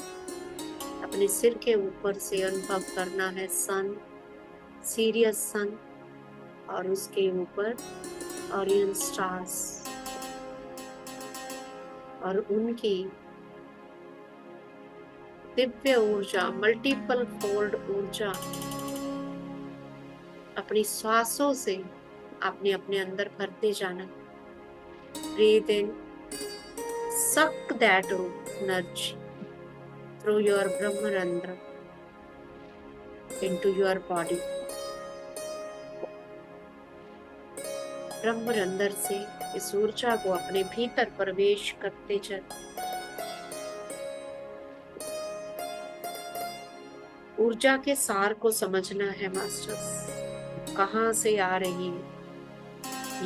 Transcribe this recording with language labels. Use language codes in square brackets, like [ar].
[hi] अपने सिर के ऊपर से अनुभव करना है सन, सीरियस सन, और उसके ऊपर ओरियन स्टार्स, और उनकी दिव्य ऊर्जा, [en] multiple fold [hi] ऊर्जा अपनी श्वासों से आपने अपने अंदर भरते जाना। [en] Breathe in, suck that energy through your Brahmarandra into your body. [hi] ब्रह्मरंध्र से इस ऊर्जा को अपने भीतर प्रवेश करते चल। ऊर्जा के सार को समझना है मास्टर्स, कहाँ से आ रही है।